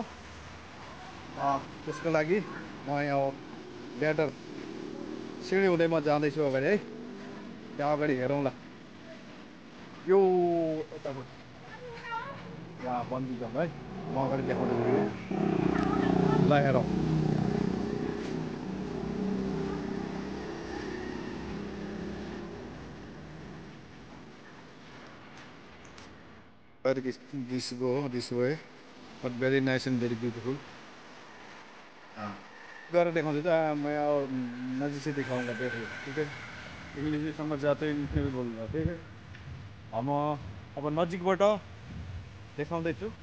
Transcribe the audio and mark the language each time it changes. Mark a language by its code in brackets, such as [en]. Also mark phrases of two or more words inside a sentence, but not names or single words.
[ne] त्यसको लागि म यहाँ ल्याडर सिँढी हुँदै म जाँदैछु अगाडि है। त्यहाँ अगाडि हेरौँला यो यतापट्टि यहाँ [en] bungee jump [ne] है। म अगाडि देखाउँदैछु ल हेरौँ। [en] this way but very nice and very beautiful. [ne] गरेर देखाउँदैछु। [hi] म नजिक से दिखाऊंगा देखो ठीक है। इंग्लिश भी समझ जाते हैं, इंग्लिश में भी बोलूँगा ठीक है। हम अब [ne] नजिकबाट देखाउँदैछु।